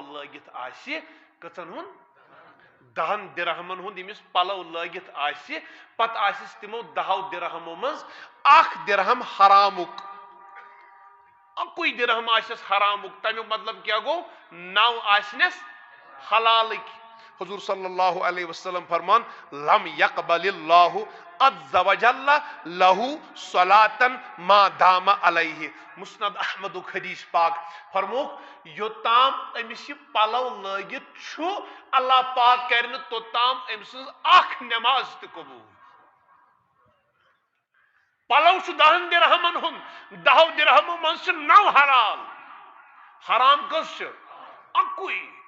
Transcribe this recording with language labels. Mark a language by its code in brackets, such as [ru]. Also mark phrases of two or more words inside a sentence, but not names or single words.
[ks] لٲگِتھ آسہِ کٔژن ہُنٛد 10 درہمن ہُنٛد ییٚمِس پلو لٲگِتھ آسہِ پتہٕ آسٮ۪س تِمو 10 درہمو منٛز 1 درہم حرامُک اکُے درہم آسٮ۪س حرامُک تمیُک مطلب کیٛاہ گوٚو 9 آسنٮ۪س حلالٕکۍ حضور [ar] صلی اللہ علیہ وسلم [ks] فرمان [ar] لم یقبل اللہ عز وجل لہو صلاةً ما دام علیہ [ks] مسند احمدُک حدیث پاک فرموک یوتام امس یہ پلو لٲگِتھ چھُ اللہ پاک کرِ نہٕ توٚتام أمۍ سٕنٛز اکھ نٮ۪ماز تہِ قبوٗل پلو چھُ 10 درہمن ہُنٛد 10 درہمو منٛز چھِ 9 حلال حرام کٔژ چھِ اکُے